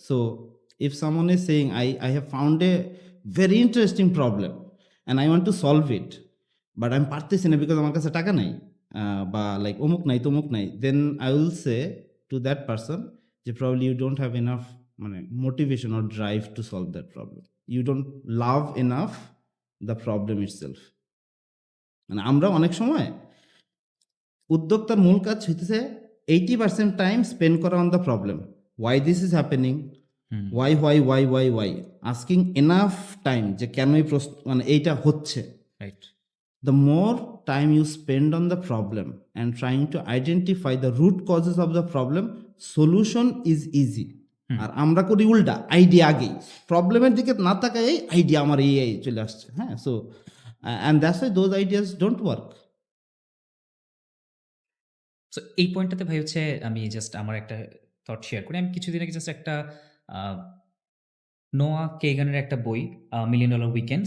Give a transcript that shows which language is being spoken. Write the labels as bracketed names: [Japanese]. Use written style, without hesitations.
[English] so if someone is saying I have found a very interesting problem and I want to solve it, but [Bangla] আমি পারতেছি না because আমার কাছে টাকা নাই, বা লাইক অমুক নাই তমুক নাই, [English] Then I will say to that person যে probably you don't have enough মানে motivation or drive to solve that problem, you don't love enough the problem itself. [Bangla] মানে আমরা অনেক সময় উদ্যোক্তার মূল কাজ হইতেছে 80% টাইম স্পেন্ড করা [English] on the problem, why this is happening, why asking enough time [Bangla] যে কেন এই প্রশ্ন মানে এইটা হচ্ছে। [English] Right. The more time you spend on the problem and trying to identify the root causes of the problem, solution is easy. [Bangla] আর আমরা করি উল্টা, আইডিয়া আগেই, প্রবলেমের দিকে না তাকাই আইডিয়া আমার এই চলে আসছে। হ্যাঁ, [English] So and that's why those ideas don't work. [Bangla] So এই পয়েন্টটাতে ভাই হচ্ছে আমি জাস্ট আমার একটা থট শেয়ার করি। আমি কিছুদিন আগে জাস্ট একটা নোয়া কেগানের একটা বই, মিলিয়ন ডলার উইকেন্ড।